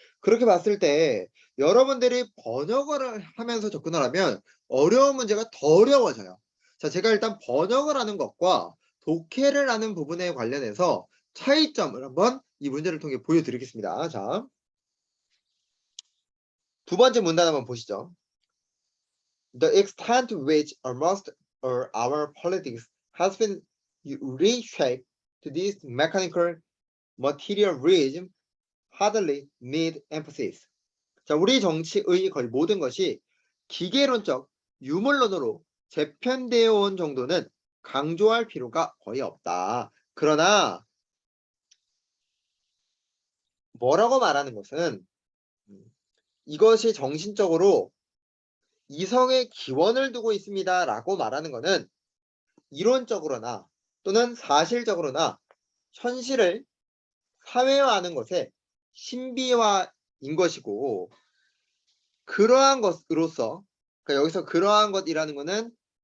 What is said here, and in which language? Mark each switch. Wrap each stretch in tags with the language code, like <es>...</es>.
<ko>그렇게 봤을 때 여러분들이 번역을 하면서 접근을 하면 어려운 문제가 더 어려워져요. 자, 제가 일단 번역을 하는 것과 독해를 하는 부분에 관련해서 차이점을 한번 이 문제를 통해 보여드리겠습니다. 자, 두 번째 문단 한번 보시죠.</ko> <en>The extent to which almost all our politics has been reshaped to this mechanical materialism hardly need emphasis.</en> <ko>자, 우리 정치의 거의 모든 것이 기계론적 유물론으로 재편되어 온 정도는 강조할 필요가 거의 없다. 그러나 뭐라고 말하는 것은 이것이 정신적으로 이성의 기원을 두고 있습니다 라고 말하는 것은 이론적으로나 또는 사실적으로나 현실을 사회화하는 것의 신비화인 것이고 그러한 것으로서 그러니까 여기서 그러한 것이라는 것은</ko>